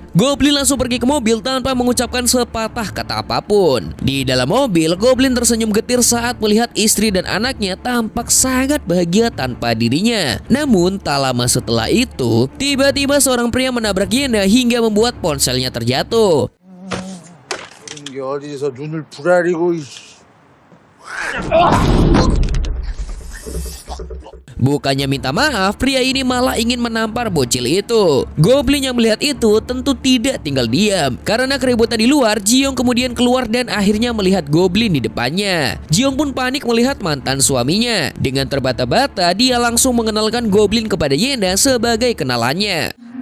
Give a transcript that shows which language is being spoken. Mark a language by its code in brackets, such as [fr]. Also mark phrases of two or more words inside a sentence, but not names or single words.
[id] Goblin langsung pergi ke mobil tanpa mengucapkan sepatah kata apapun. Di dalam mobil, Goblin tersenyum getir saat melihat istri dan anaknya tampak sangat bahagia tanpa dirinya. Namun, tak lama setelah itu, tiba-tiba seorang pria menabrak Yena hingga membuat ponselnya terjatuh. [ko] 이게 어디서 눈을 부라리고 [id] Bukannya minta maaf, pria ini malah ingin menampar bocil itu. Goblin yang melihat itu tentu tidak tinggal diam. Karena keributan di luar, Ji-young kemudian keluar dan akhirnya melihat Goblin di depannya. Ji-young pun panik melihat mantan suaminya. Dengan terbata-bata, dia langsung mengenalkan Goblin kepada Yena sebagai kenalannya.